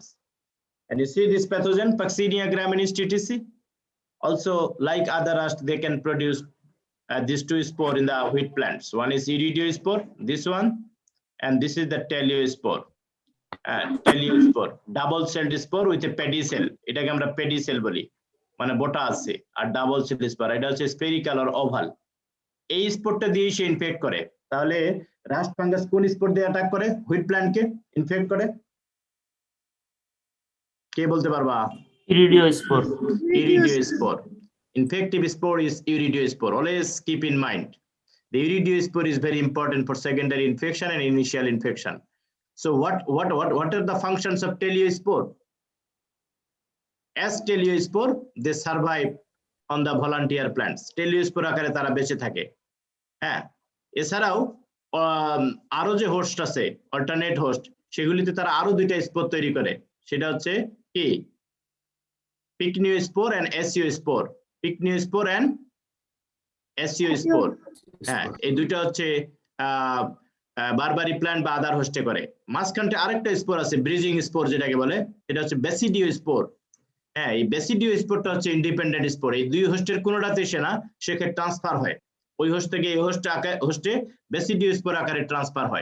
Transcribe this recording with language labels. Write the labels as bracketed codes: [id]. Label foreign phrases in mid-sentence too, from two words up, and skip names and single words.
[en] And you see this pathogen, Puccinia graminis TTC. Also, like other rust, they can produce these two spores in the wheat plants. One is iridospore, this one, and this is the teliospore. Teliospore, double-celled spore with a pedicel. [bn] এটাকে আমরা pedicel বলি, মানে বোটা আছে আর [en] double cell spore, [bn] এটা হচ্ছে [en] spherical or oval. [bn] এই স্পোরটা দিয়ে সে ইনফেক্ট করে। তাহলে [en] rust fungus [bn] কোন স্পোর দিয়ে অ্যাটাক করে? হুইট প্ল্যান্টকে ইনফেক্ট করে। কে বলতে পারবা? ইরিডিওস্পোর। ইরিডিওস্পোর। [en] Infective spore is iridospore. Always keep in mind, the iridospore is very important for secondary infection and initial infection. So what are the functions of teliospore? As teliospore, they survive on the volunteer plants. [bn] Teliospore আকারে তারা বেঁচে থাকে। হ্যাঁ, এছাড়াও আরো যে হোস্ট আছে, [en] alternate host, [bn] সেগুলিতে তারা আরো দুইটা স্পোর তৈরি করে। সেটা হচ্ছে কি? [en] Pycnospore and Asiospore. Pycnospore and Asiospore. [bn] হ্যাঁ, এই দুইটা হচ্ছে [en] barberry plant [bn] বা আদার হোস্টে করে। মাঝখানটা আরেকটা স্পোর আছে [en] bridging spore [bn] যেটাকে বলে, এটা হচ্ছে [en] basidio spore. [bn] হ্যাঁ, এই বেসিডিও স্পোরটা হচ্ছে [en] independent spore, [bn] এই দুই হোস্টের কোনোটাতে এসে না, সেক্ষেত্রে ট্রান্সফার হয় ওই হোস্ট থেকে এই হোস্টে [en] basidio spore [bn] আকারে ট্রান্সফার হয়।